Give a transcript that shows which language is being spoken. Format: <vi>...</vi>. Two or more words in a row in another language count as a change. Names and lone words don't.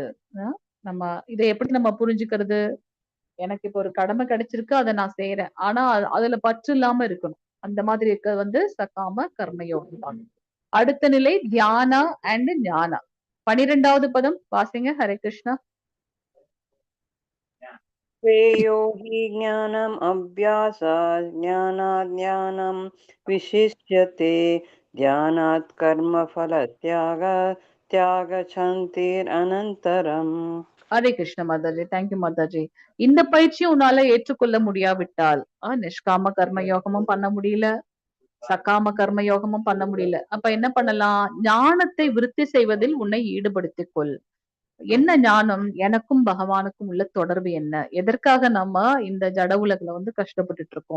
<ta>நம்ம இதை எப்படி நம்ம புரிஞ்சுக்கிறது? எனக்கு இப்போ ஒரு கடமை கிடைச்சிருக்கு, அதை நான் செய்யறேன், ஆனா அதுல பற்று இல்லாம இருக்கணும். அந்த மாதிரி இருக்கிறது வந்து சகாம கர்மயோகம் தான். அடுத்த நிலை தியானா அண்ட் ஞானா. 12வது பதம் வாசிங்க. ஹரே கிருஷ்ணா.</ta> <sa>श्रेयो हि ज्ञानम् अभ्यासात् ज्ञानात् ज्ञानं विशिष्यते ध्यानात् कर्मफलत्यागशान्तिरनन्तरम्.</sa> <ta>ஹரே கிருஷ்ண மாதாஜி. தேங்க்யூ மாதாஜி. இந்த பயிற்சியும் உன்னால ஏற்றுக்கொள்ள முடியாவிட்டால் நிஷ்காம கர்ம யோகமும் பண்ண முடியல, சகாம கர்ம யோகமும் பண்ண முடியல. அப்ப என்ன பண்ணலாம்? ஞானத்தை விருத்தி செய்வதில் உன்னை ஈடுபடுத்திக் கொள். என்ன ஞானம்? எனக்கும் பகவானுக்கும் உள்ள தொடர்பு என்ன? எதற்காக நம்ம இந்த ஜட உலகுல வந்து கஷ்டப்பட்டுட்டு இருக்கோம்?</ta>